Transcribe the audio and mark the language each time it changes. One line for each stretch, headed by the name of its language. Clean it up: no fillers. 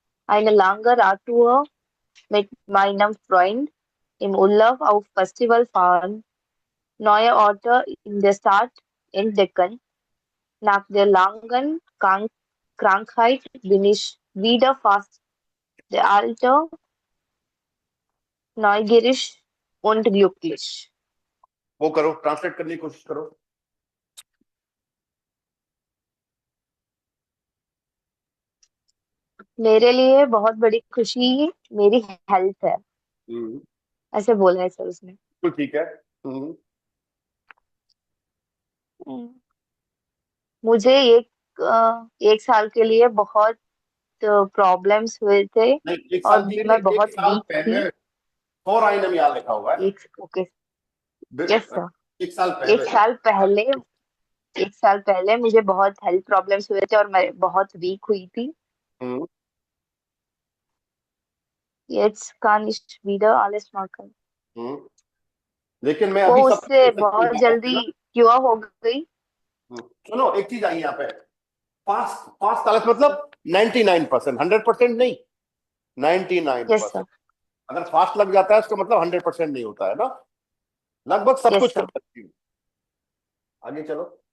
German: Eine lange Radtour mit meinem Freund im Urlaub auf Festival fahren, neue Orte in der Stadt entdecken. Nach der langen Krankheit bin ich wieder fast der alte, neugierig und glücklich.
Hindi: वो करो, translate करने की कोशिश करो. मेरे लिए बहुत बड़ी खुशी मेरी हेल्थ है, ऐसे बोला है सर उसने. तो ठीक है. मुझे एक साल के लिए बहुत प्रॉब्लम्स हुए थे नहीं, एक और साल के लिए मैं नहीं, बहुत एक साल वीक थी. पहले. फॉर आई एम यहाँ लिखा हुआ है. ओके. Yes sir. एक साल पहले. एक साल पहले मुझे बहुत हेल्थ प्रॉब्लम्स हुए थे और मैं बहुत वीक हुई थी.
German: Jetzt kann ich wieder alles machen.
Hindi: लेकिन मैं वो अभी सब उससे बहुत जल्दी क्योर हो गई. सुनो, एक चीज आई यहाँ पे. फास्ट फास्ट तालत मतलब 99%, 100% नहीं, 99%. अगर फास्ट लग जाता है उसका मतलब 100% नहीं होता है ना. लगभग सब कुछ कर सकती हूँ. आगे चलो.